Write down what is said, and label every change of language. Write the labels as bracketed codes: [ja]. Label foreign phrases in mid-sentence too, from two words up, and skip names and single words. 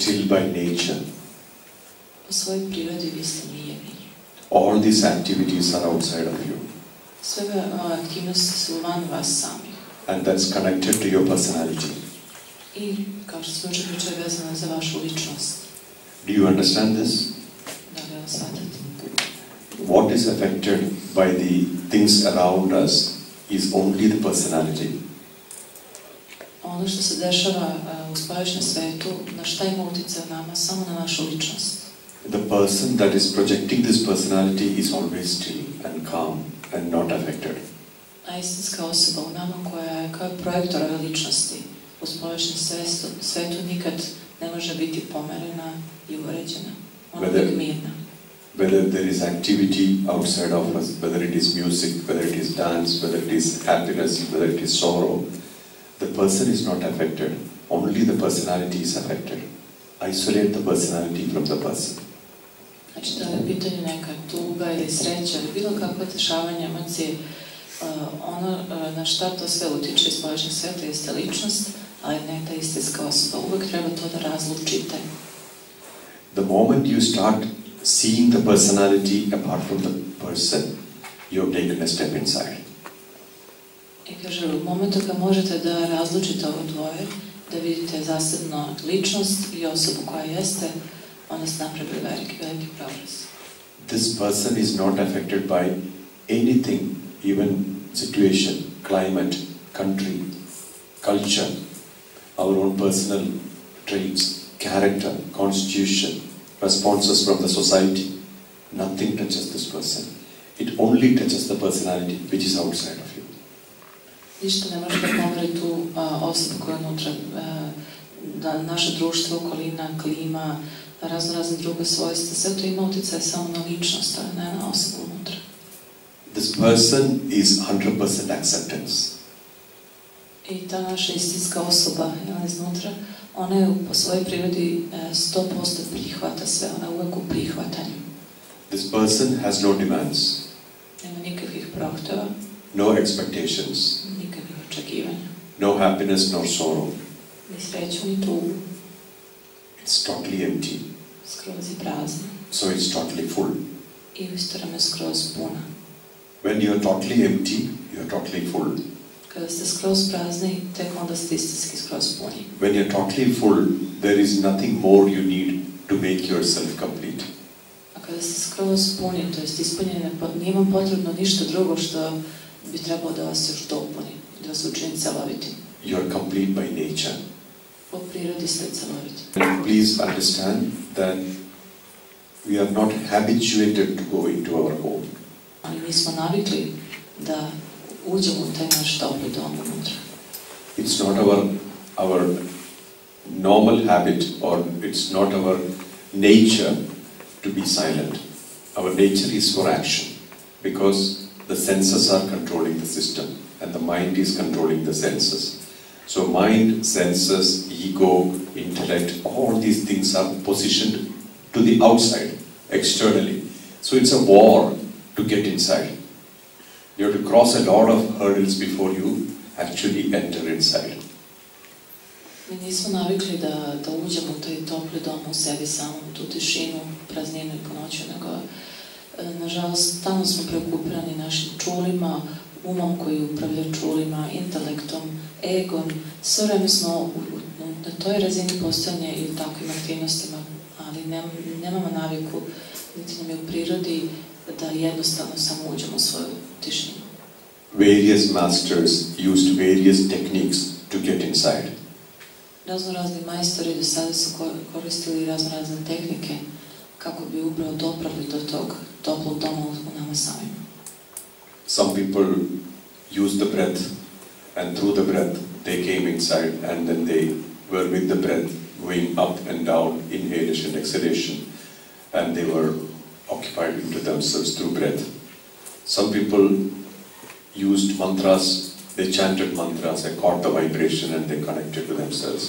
[en] by nature. [sr] Po svojoj prirodi vi ste mirni. [en] All these activities are outside of you. [sr] Sve aktivnosti su van vas samih. [en] And that's connected to your personality. [sr] I, kao što smo jučer pričali, vezano za vašu ličnost. [en] Do you understand this? [sr] Da li ovo shvatate? [en] What is affected by the things around us is only the personality. [sr] Ono što se dešava u spoljašnjem svetu, na šta ima utjecaj nama, samo na našu ličnost. [en] The person that is projecting this personality is always still and calm and not affected. [sr] A istinska osoba u nama koja je kao projektor ove ličnosti u spoljašnjem svetu nikad ne može biti pomerena i uređena. Ona je uvijek mirna. [en] Whether there is activity outside of us, whether it is music, whether it is dance, whether it is happiness, whether it is sorrow, the person is not affected. Only the personality is affected. Isolate the personality from the person. [sr] Znači da je pitanje neka tuga ili sreća ili bilo kakvo dešavanje emocije, ono na šta to sve utiče iz spoljašnjeg sveta jeste ličnost, ali ne ta istinska osoba. Uvijek treba to da razlučite. [en] The moment you start seeing the personality apart from the person, you have taken a step inside. [sr] I kaže, u momentu kad možete da razlučite ovo dvoje, da vidite zasebno ličnost i osobu koja jeste, onda ste napravili veliki progres. [en] This person is not affected by anything, even situation, climate, country, culture, our own personal traits, character, constitution, responses from the society. Nothing touches this person. It only touches the personality which is outside of you. [sr] Ništa ne može da pomeri tu osobu koja je unutra, da naše društvo, okolina, klima, razne druge svojstva, sve to ima utjecaj samo na ličnost, a ne na osobu unutra. [en] This person is 100% acceptance. [sr] I ta naša istinska osoba iznutra, ona je po svojoj prirodi 100% prihvata sve, ona je uvek u prihvatanju. [en] This person has no demands. [sr] Nema nikakvih prohteva. [en] No expectations. [sr] Nikakvih očekivanja. [en] No happiness nor sorrow. [sr] Ni sreću, ni tugu. [en] It's totally empty. [sr] Skroz je prazno. [en] So it's totally full. [sr] I u isto vreme skroz puna. [en] When you are totally empty, you are totally full. [sr] Kada ste skroz prazni, tek onda ste istinski skroz puni. [en] When you are totally full, there is nothing more you need to make yourself complete. [sr] A kada ste skroz puni, to jest ispunjeni, nije vam potrebno ništa drugo što bi trebalo da vas još dopuni, da vas učini celovitim. [en] You are complete by nature. [sr] Po prirodi ste celoviti. [en] Please understand that we are not habituated to go into our home. [sr] Ali nismo navikli da uđemo u taj naš topli dom unutra. [en] It's not our normal habit, or it's not our nature to be silent. Our nature is for action, because the senses are controlling the system, and the mind is controlling the senses. So mind, senses, ego, intellect, all these things are positioned to the outside, externally. So it's a war to get inside. You have to cross a lot of hurdles before you actually enter inside. [sr] Mi nismo navikli da uđemo u taj topli dom u sebi samom, tu tišinu, prazninu i punoću, nego nažalost stalno smo preokupirani našim čulima, umom koji upravlja čulima, intelektom, egom. Sve vreme smo na toj razini postojanja i u takvim aktivnostima, ali nemamo naviku, niti nam je u prirodi da jednostavno samo uđemo u svoju tišinu. [en] Various masters used various techniques to get inside. [sr] Razni majstori do sada su koristili razne tehnike kako bi upravo doprali do tog toplog doma u nama samima. [en] Some people use the breath, and through the breath they came inside, and then they were with the breath going up and down, inhalation, exhalation, and they were occupied into themselves through breath. Some people used mantras, they chanted mantras, they caught the vibration and they connected to themselves.